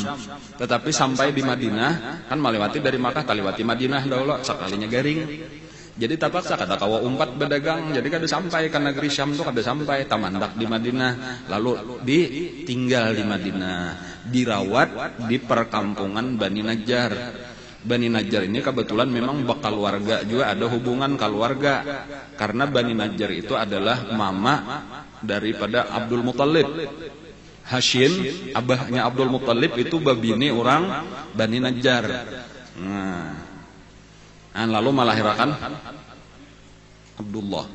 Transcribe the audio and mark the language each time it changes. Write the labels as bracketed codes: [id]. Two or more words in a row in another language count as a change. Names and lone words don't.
[bjn] Tetapi sampai di Madinah, kan melewati dari Makkah kaliwati Madinah dahulu sekalinya garing. Jadi terpaksa kata kawa umpat berdagang, jadi kada sampai ke negeri Syam tuh kada sampai, tamandak di Madinah, lalu ditinggal di Madinah, dirawat di perkampungan Bani Najjar. [id] Bani Najjar ini kebetulan memang bakal warga juga, ada hubungan keluarga, karena Bani Najjar itu adalah mama daripada Abdul Muthalib. [bjn] Hashim, abahnya Abdul Muthalib itu babine orang Bani Najjar. [id] Lalu melahirkan Abdullah.